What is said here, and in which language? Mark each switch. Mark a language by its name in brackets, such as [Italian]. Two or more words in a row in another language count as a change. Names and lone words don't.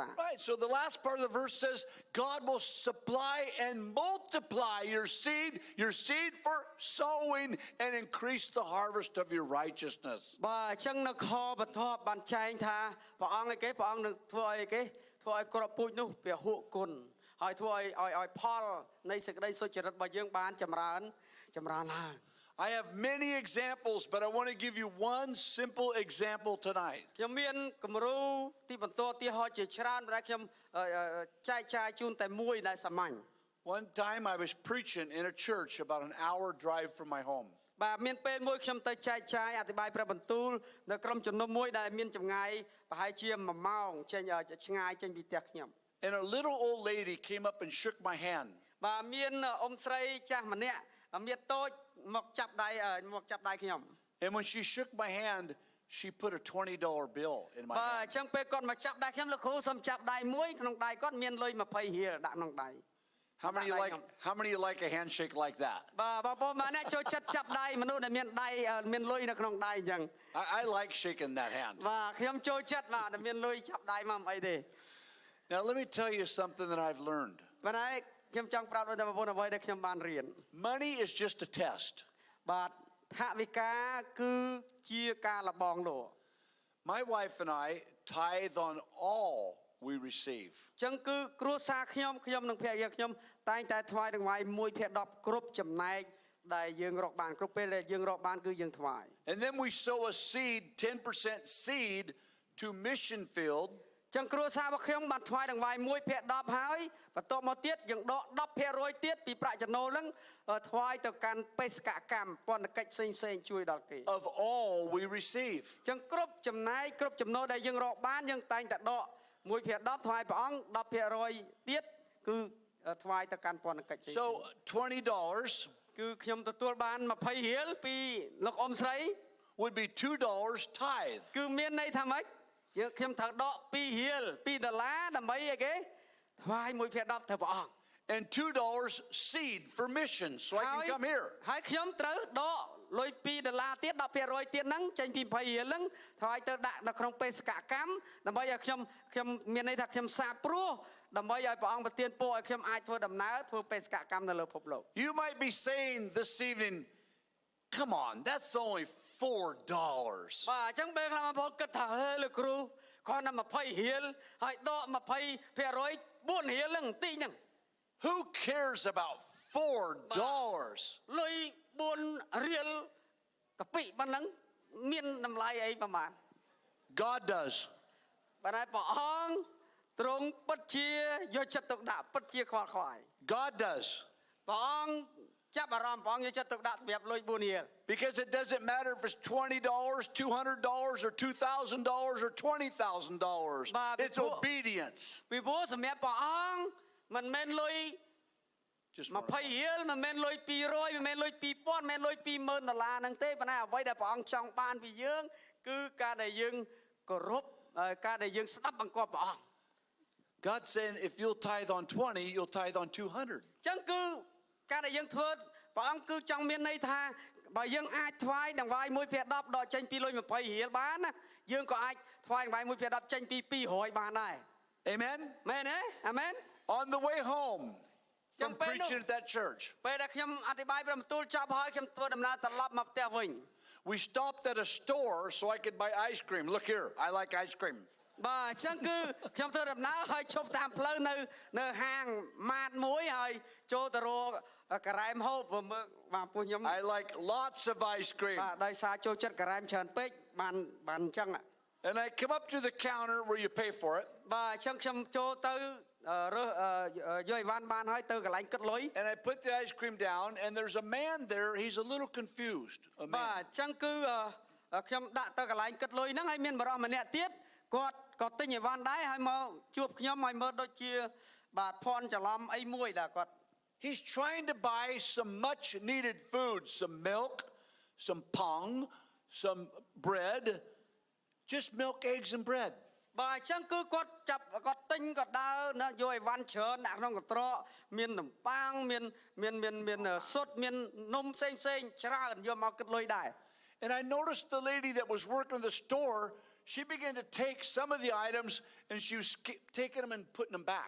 [English] Right, so the last part of the verse says, God will supply and multiply your seed for sowing and increase the harvest of your righteousness. [Khmer] បាទចឹងនៅខបន្ទាប់បានចែងថាព្រះអង្គនឹងធ្វើឲ្យគ្រាប់ពូជនោះពហុគុណហើយធ្វើឲ្យផលនៃសេចក្តីសុចរិតរបស់យើងបានចម្រើនឡើង [English] I have many examples, but I want to give you one simple example tonight. [Khmer] ខ្ញុំមានគំរូទីបន្ទាល់ទីហោជាច្រើនដែលខ្ញុំចែកចាយជូនតែមួយដែលសាមញ្ញ [English] One time I was preaching in a church about an hour drive from my home. [Khmer] បាទមានពេលមួយខ្ញុំទៅចែកចាយអធិប្បាយព្រះបន្ទូលនៅក្រុមជំនុំមួយដែលមានចម្ងាយប្រហែលជា1ម៉ោងចេញឆ្ងាយចេញពីផ្ទះខ្ញុំ [English] And a little old lady came up and shook my hand. [Khmer] បាទមានអ៊ំស្រីចាស់ម្នាក់មានតូចមកចាប់ដៃខ្ញុំ [English] And when she shook my hand, she put a $20 bill in my [Khmer] បាទអ [English] hand. [Khmer] ញ្ចឹងពេលគាត់មកចាប់ដៃខ្ញុំលោកគ្រូសូមចាប់ដៃមួយក្នុងដៃគាត់មានលុយ20រៀលដាក់ក្នុងដៃ [English] How many you like a handshake like that? [Khmer] បាទបងប្អូនម្នាក់ចូលចិត្តចាប់ដៃមនុស្សដែលមានដៃមានលុយនៅក្នុងដៃអញ្ចឹង [English] I like shaking that hand. [Khmer] បាទខ្ញុំចូលចិត្តបាទដែលមានលុយចាប់ដៃមកអីទេ [English] Now let me tell you something that I've learned. [Khmer] ប៉ុន្តែខ្ញុំចង់ប្រាប់ដល់បងប្អូនអ្វីដែលខ្ញុំបានរៀន [English] Money is just a test. [Khmer] បាទថវិកាគឺជាការលបងលោ [English] My wife and I tithe on all we receive. [Khmer] អញ្ចឹងគឺគ្រួសារខ្ញុំនិងភរិយាខ្ញុំតែងតែថ្វាយដង្វាយ1/10គ្រប់ចំណែកដែលយើងរកបានគ្រប់ពេលដែលយើងរកបានគឺយើងថ្វាយ [English] And then we sow a seed, 10% seed to mission field. [Khmer] អញ្ចឹងគ្រួសាររបស់ខ្ញុំបានថ្វាយដង្វាយ1/10ហើយបន្ទាប់មកទៀតយើងដក10%ទៀតពីប្រាក់ចំណូលហ្នឹងថ្វាយទៅកាន់បេសកកម្មពន្ធកិច្ចផ្សេងជួយដល់គេ [English] Of all we receive. [Khmer] អញ្ចឹងគ្រប់ចំណែកគ្រប់ចំណូលដែលយើងរកបានយើងតែងតែដក1/10ថ្វាយព្រះអង្គ10%ទៀតគឺថ្វាយទៅកាន់ពន្ធកិច្ចផ្សេង [English] So $20 [Khmer] គឺខ្ញុំទទួលបាន20រៀលពីលោកអ៊ំស្រី [English] would be $2 tithe. [Khmer] គឺមានន័យថាម៉េចយើងខ្ញុំត្រូវដក2រៀល$2ដើម្បីអីគេថ្វាយ1/10ទៅព្រះអង្គ [English] And $2 seed for missions so I can come here. [Khmer] ហើយខ្ញុំត្រូវដកលុយ$2ទៀត10%ទៀតហ្នឹងចេញពី20រៀលហ្នឹងថ្វាយទៅដាក់នៅក្នុងបេសកកម្មដើម្បីឲ្យខ្ញុំមានន័យថាខ្ញុំសាបព្រោះដើម្បីឲ្យព្រះអង្គប្រទានពរឲ្យខ្ញុំអាចធ្វើដំណើរធ្វើបេសកកម្មនៅលើពិភពលោក [English] You might be saying this evening, come on, that's only $4. [Khmer] បាទអញ្ចឹងពេលខ្លះបងប្អូនគិតថាហេលោកគ្រូគ្រាន់តែ20រៀលហើយដក20% 4រៀលហ្នឹងតិចហ្នឹង [English] Who cares about $4? [Khmer] លុយ4រៀលកាពិប៉ុណ្ណឹងមានតម្លៃអីប្រហែល [English] God does. [Khmer] ប៉ុន្តែព្រះអង្គទ្រង់ពិតជាយកចិត្តទុកដាក់ពិតជាខ្វល់ខ្វាយ [English] God does. [Khmer] ព្រះអង្គចាប់អារម្មណ៍ព្រះអង្គយកចិត្តទុកដាក់សម្រាប់លុយ4រៀល [English] Because it doesn't matter if it's $20, $200, or $2,000 or $20,000. It's obedience. [Khmer] ពីព្រោះសម្រាប់ព្រះអង្គមិនមែនលុយ [English] Just [Khmer] 20រៀលមិនមែនលុយ200មិនមែនលុយ2000មិនមែនលុយ$20000ហ្នឹងទេប៉ុន្តែអ្វីដែលព្រះអង្គចង់បានពីយើងគឺការដែលយើងគោរពការដែលយើងស្ដាប់បង្គាប់ព្រះអង្គ [English] God saying if you'll tithe on 20, you'll tithe on 200. [Khmer] ចឹងគឺការដែលយើងធ្វើព្រះអង្គគឺចង់មានន័យថាបើយើងអាចថ្វាយដង្វាយ1/10ដកចេញពីលុយ20រៀលបានណាយើងក៏អាចថ្វាយដង្វាយ1/10ចេញពី200បានដែរ [English] Amen? [Khmer] មែនទេអាមែន [English] On the way home from preaching at that church, [Khmer] ពេលដែលខ្ញុំអធិប្បាយព្រះបន្ទូលចប់ហើយខ្ញុំធ្វើដំណើរត្រឡប់មកផ្ទះវិញ [English] we stopped at a store so I could buy ice cream. Look here, I like ice cream. [Khmer] បាទអញ្ចឹងគឺខ្ញុំធ្វើដំណើរហើយឈប់តាមផ្លូវនៅហាងម៉ាតមួយហើយចូលទៅរកការ៉ែមហូបមើលបាទពួកខ្ញុំ [English] I like lots of ice cream. [Khmer] បាទដោយសារចូលចិត្តការ៉ែមច្រើនពេកបានអញ្ចឹង [English] And I come up to the counter where you pay for it. [Khmer] បាទអញ្ចឹងខ្ញុំចូលទៅរើសយកអីវ៉ាន់បានហើយទៅកន្លែងគិតលុយ [English] And I put the ice cream down and there's a man there, he's a little confused. A [Khmer] បាទ [English] man. [Khmer] អញ្ចឹងគឺខ្ញុំដាក់ទៅកន្លែងគិតលុយហ្នឹងហើយមានបរិសម្នាក់ទៀតគាត់ក៏ទិញអីវ៉ាន់ដែរហើយមកជួបខ្ញុំឲ្យមើលដូចជាបាទភ័ន្តច្រឡំអីមួយដែរគាត់ [English] He's trying to buy some much needed food, some milk, some pong, some bread, just milk, eggs and bread. [Khmer] បាទអញ្ចឹងគឺគាត់ទិញគាត់ដើរយកអីវ៉ាន់ច្រើនដាក់ក្នុងកន្ត្រកមាននំប៉័ងមានស៊ុតមាននំផ្សេងច្រើនយកមកគិតលុយដែរ [English] And I noticed the lady that was working in the store, she began to take some of the items and she was taking them and putting them back.